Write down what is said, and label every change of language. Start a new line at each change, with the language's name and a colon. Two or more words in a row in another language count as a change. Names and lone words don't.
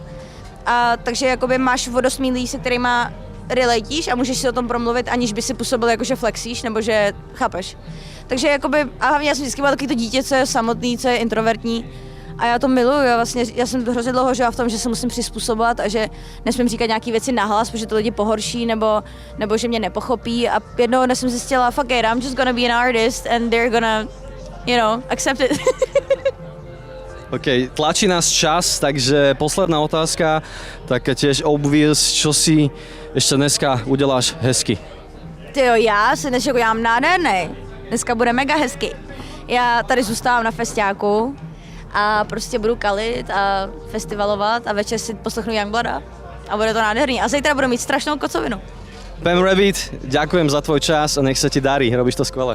Czech: A takže jakoby máš vodosmí lidí, se kterýma relatíš a můžeš si o tom promluvit, aniž by si působil jako, že flexíš, nebo že chápeš. Takže jakoby, a hlavně já jsem vždycky byla takový to dítě, co je samotný, co je introvertní. A já to miluju, já jsem hrozně dlouho žila v tom, že se musím přizpůsobovat a že nesmím říkat nějaké věci nahlas, protože to lidi pohorší, nebo že mě nepochopí. A jednou dnes jsem zjistila,
English: fuck it, I'm just gonna be an artist and they're gonna, accept it.
Slovak: OK, tlačí nás čas, takže posledná otázka, taká tiež obvious, čo si ešte dneska
Czech: uděláš hezky? Tyjo, já si dnešek udělám nádherný. Dneska bude mega hezky. Já tady zůstávám na festiáku a prostě budu kalit a festivalovat a večer si poslechnu Yungbluda a bude to nádherný. A zítra budu mít strašnou kocovinu.
Slovak: Pam Rabbit, ďakujem za tvoj čas a nech sa ti darí, robíš to skvelé.